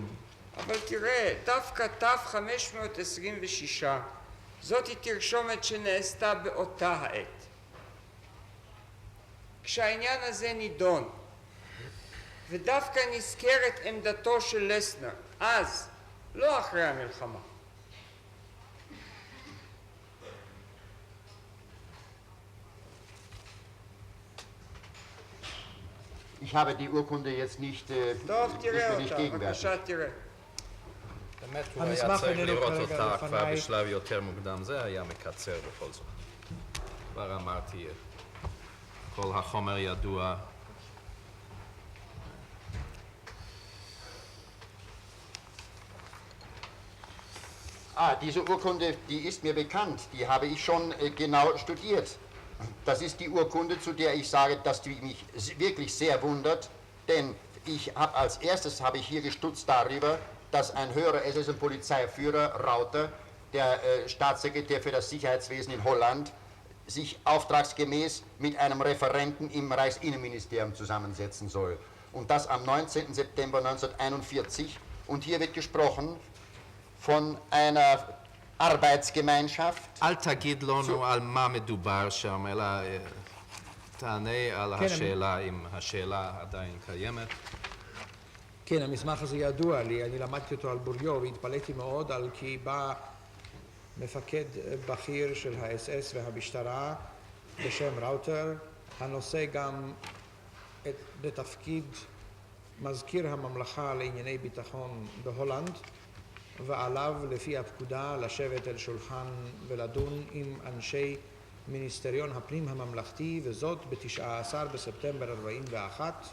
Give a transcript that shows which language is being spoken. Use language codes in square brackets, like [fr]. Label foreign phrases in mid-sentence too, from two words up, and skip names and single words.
[he] אבל תראה, דווקא ת526, זאת היא תרשומת שנעשתה באותה העת. כשהעניין הזה נידון, ודווקא נזכרת עמדתו של לסנר, אז, לא אחרי המלחמה. [de] Ich habe die Urkunde jetzt nicht, [he] טוב, [de] ist [he] תראה [de] mir nicht [he] אותה, [de] gegenwärtig. [he] בבקשה תראה. באמת הוא היה צריך לראות אותה כבר בשלב יותר מוקדם, זה היה מקצר בכל זאת. כבר אמרתי, כל החומר ידוע. [de] Diese Urkunde, die ist mir bekannt, die habe ich schon genau studiert. Das ist die Urkunde, zu der ich sage, dass die mich wirklich sehr wundert, denn ich habe als erstes hier gestutzt darüber, dass ein höherer SS- und Polizeiführer, Rauter, der Staatssekretär für das Sicherheitswesen in Holland, sich auftragsgemäß mit einem Referenten im Reichsinnenministerium zusammensetzen soll. Und das am 19. September 1941. Und hier wird gesprochen von einer Arbeitsgemeinschaft. [he] אל תגיד לנו על מה מדובר שם, אלא תענה על השאלה, אם השאלה עדיין קיימת. כן, המסמך הזה ידוע לי, אני למדתי אותו על בוריו והתפלאתי מאוד על כי בא מפקד בכיר של האס-אס והמשטרה בשם ראוטר, הנושא גם בתפקיד מזכיר הממלכה לענייני ביטחון בהולנד, ועליו לפי הפקודה לשבת אל שולחן ולדון עם אנשי מיניסטריון הפנים הממלכתי, וזאת ב-19 בספטמבר 41.